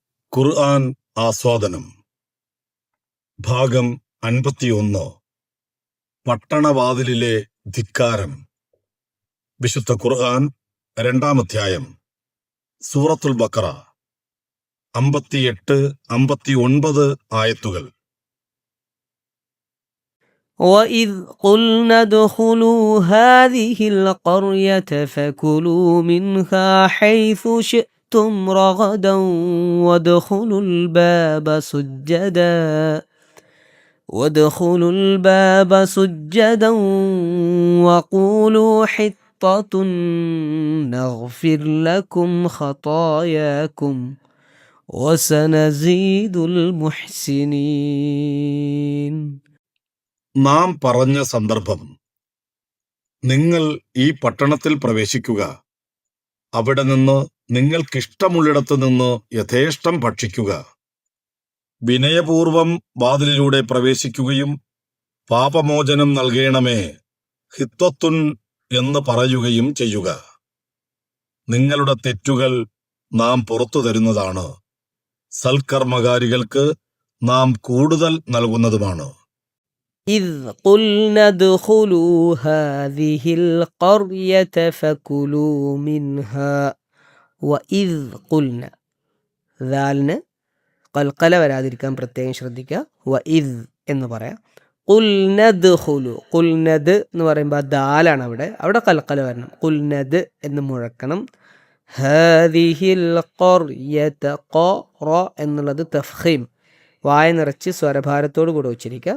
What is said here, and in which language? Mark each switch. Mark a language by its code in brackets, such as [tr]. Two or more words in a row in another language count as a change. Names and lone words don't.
[ml] ഖുർആൻ ആസ്വാദനം ഭാഗം 51 പട്ടണവാതിലിലെ ധിക്കാരം. വിശുദ്ധ ഖുർആൻ 2-ാം അധ്യായം സൂറത്തുൽ ബഖറ 58-59 ആയത്തുകൾ. [ar] وَإِذْ قُلْنَا ادْخُلُوا هَٰذِهِ الْقَرْيَةَ فَكُلُوا مِنْهَا حَيْثُ شِئْتُمْ رَغَدًا وَادْخُلُوا الْبَابَ سُجَّدًا وَقُولُوا حِطَّةٌ نَغْفِرْ لَكُمْ خَطَايَاكُمْ وَسَنَزِيدُ الْمُحْسِنِينَ. [ml] നാം പറഞ്ഞ സന്ദർഭം: നിങ്ങൾ ഈ പട്ടണത്തിൽ പ്രവേശിക്കുക, അവിടെ നിന്ന് നിങ്ങൾക്കിഷ്ടമുള്ളിടത്തു നിന്ന് യഥേഷ്ടം ഭക്ഷിക്കുക, വിനയപൂർവം വാതിലിലൂടെ പ്രവേശിക്കുകയും പാപമോചനം നൽകണമേ ഹിത്വത്തുൻ എന്ന് പറയുകയും ചെയ്യുക. നിങ്ങളുടെ തെറ്റുകൾ നാം പുറത്തു തരുന്നതാണ്, സൽക്കർമ്മകാരികൾക്ക് നാം കൂടുതൽ നൽകുന്നതുമാണ്. [ar] إِذْ قُلْنَا ادْخُلُوا هَٰذِهِ الْقَرْيَةَ فَكُلُوا مِنْهَا. وَإِذْ قُلْنَا, [ml] ദാലിന് ഖൽഖല വരാതിരിക്കാൻ പ്രത്യേകം ശ്രദ്ധിക്കുക. വഇദ് എന്ന് പറയാം. [ar] قلنا ادخلوا، قلنا [ml] എന്ന് പറയുമ്പോൾ ദാലാണ് അവിടെ ഖൽഖല വരണം. ഖുൽനദ് എന്ന് മുഴക്കണം. [ar] هذه القرية, [ml] ഖ എന്നുള്ളത് തഫ്ഖീം, വായ നിറച്ച് സ്വരഭാരത്തോട് കൂടെ ഉച്ചരിക്കുക.